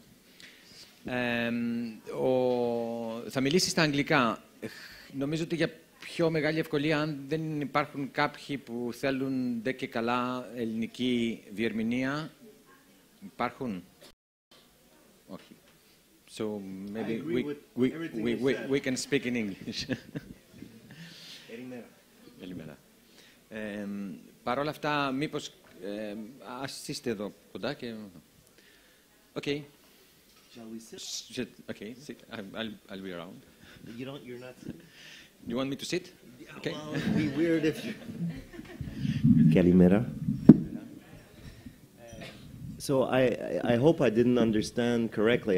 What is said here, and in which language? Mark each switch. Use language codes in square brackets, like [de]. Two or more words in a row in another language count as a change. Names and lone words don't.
[el] Θα μιλήσει στα αγγλικά. Νομίζω ότι για πιο μεγάλη ευκολία, αν δεν υπάρχουν κάποιοι που θέλουν ντε και καλά ελληνική διερμηνία, υπάρχουν. Όχι. [en] So maybe we can speak in English. [el] Καλημέρα. Παρ' όλα αυτά, μήπως ας είστε εδώ κοντά και... [en] Okay. Shall we sit? Okay, sit. I'll be around. You're not sitting? You want me to sit? Okay. Well, it'd be weird if you... Kalimera. So I hope I didn't understand correctly.